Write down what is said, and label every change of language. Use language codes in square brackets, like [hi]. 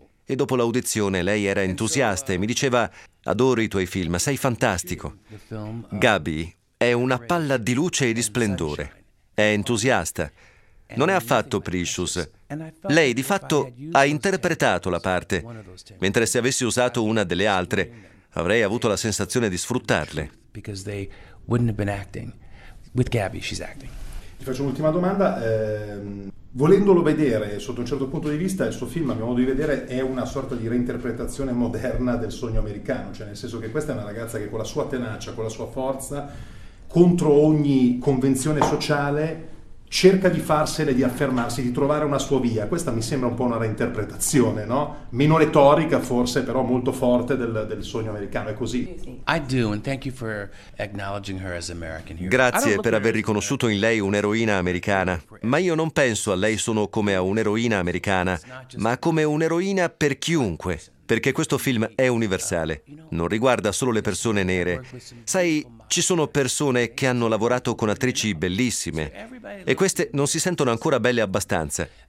[it] E dopo l'audizione lei era entusiasta e mi diceva «Adoro i tuoi film, sei fantastico». Gabi è una palla di luce e di splendore. È entusiasta. Non è affatto Precious. Lei, di fatto, ha interpretato la parte, mentre se avessi usato una delle altre, avrei avuto la sensazione di sfruttarle. [en] Because they wouldn't have been acting. With Gabby, she's acting. [it] Ti faccio un'ultima domanda. Volendolo vedere sotto un certo punto di vista, il suo film, a mio modo di vedere, è una sorta di reinterpretazione moderna del sogno americano. Cioè, nel senso che questa è una ragazza che con la sua tenacia, con la sua forza, contro ogni convenzione sociale, cerca di farsene, di affermarsi, di trovare una sua via. Questa mi sembra un po' una reinterpretazione, no? Meno retorica, forse, però molto forte del sogno americano. È così. [en] I do, and thank you for acknowledging her as American hero. [it] Grazie per aver riconosciuto in lei un'eroina americana. Ma io non penso a lei solo come a un'eroina americana, ma come un'eroina per chiunque. Perché questo film è universale, non riguarda solo le persone nere. Sai, ci sono persone che hanno lavorato con attrici bellissime e queste non si sentono ancora belle abbastanza.